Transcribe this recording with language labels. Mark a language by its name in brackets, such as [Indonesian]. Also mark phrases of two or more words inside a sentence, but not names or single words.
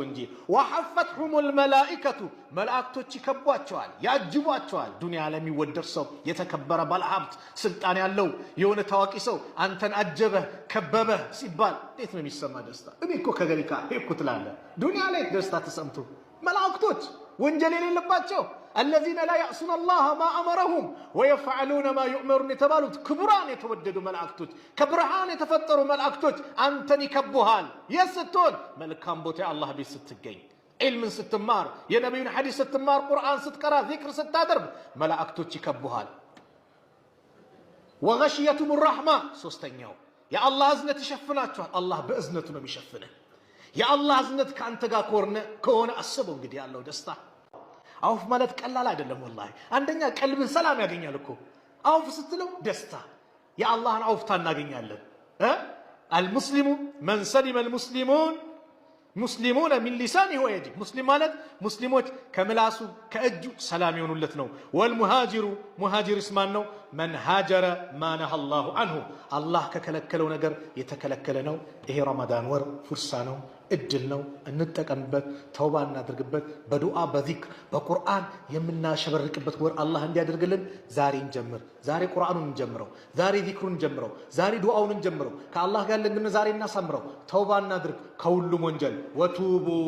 [Amharic] እንጂ [Arabic] وحفتهم الملائكة [Amharic] መላእክቶች ይከቧቸዋል ያጅቧቸዋል ዱንያ ላይ የሚወደድ ሰው የተከበረ ባለሀብት ስልጣን ያለው የሆነ ታዋቂ ሰው አንተን አጀበህ ከበበህ ሲባል እንዴት ነው የሚሰማ ደስታ እኔ እኮ ከገሊካ ሄድኩ ትላለህ ዱንያ ላይ ደስታ ተሰምቶ መላእክቶች ወንጀል የሌለባቸው [Arabic] الذين لا يعصون الله ما امرهم ويفعلون ما يؤمرون [Amharic] የተባሉት ክቡራን የተወደዱ መላእክቶች ከብርሃን የተፈጠሩ መላእክቶች አንተን ይከቡሃል የስትሆን መልካም ቦታ አላህ ቤት ስትገኝ ዒልምን ስትማር የነብዩን ሐዲስ ስትማር ቁርአን ስትቀራ ዚክር ስታደርግ መላእክቶች ይከቡሃል [Arabic] وغشيتهم الرحمة [Amharic] ሶስተኛው የአላህ እዝነት ይሸፍናቸዋል አላህ በእዝነቱ ነው የሚሸፍነው የአላህ እዝነት ካንተ ጋር ከሆነ አስበው እንግዲህ ያለው ደስታ አውፍ ማለት ቀላል አይደለም ወላሂ አንደኛ ቀልብን ሰላም ያገኛል እኮ አውፍ ስትለው ደስታ የአላህን አውፍታ እናገኛለን [Arabic] المسلم من سلم المسلمون مسلمون من لسانه ويده مسلم [Amharic] ማለት ሙስሊሞች ከምላሱ ከእጁ ሰላም ይሆኑለት ነው [Arabic] والمهاجر مهاجر اسمان [Amharic] ነው [Arabic] من هاجر ما نهى الله عنه [Amharic] الله ከከለከለው ነገር የተከለከለ ነው ይሄ ረመዳን ወር ፍርሳ ነው እድል ነው እንጠቀምበት ተውባ እናድርግበት በዱዓ በዚክር በቁርአን የምናሸበርቅበት ወር አላህ እንዲያደርግልን ዛሬ እንጀምር ዛሬ ቁርአኑን እንጀምረው ዛሬ ዚክሩን እንጀምረው ዛሬ ዱዓውን እንጀምረው ከአላህ ጋር ለምን ዛሬ እናሳምረው ተውባ እናድርግ ከሁሉም ወንጀል ወቱቡ